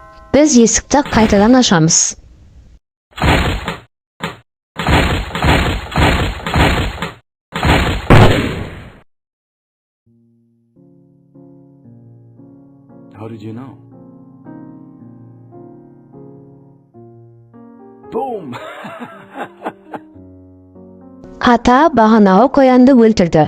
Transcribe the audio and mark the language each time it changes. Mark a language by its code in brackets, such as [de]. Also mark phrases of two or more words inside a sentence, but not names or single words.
[kk] Biz есікті қайтадан ашамыз. [en] How did you know? Boom! [kk] Ата бағанағы қоянды өлтірді.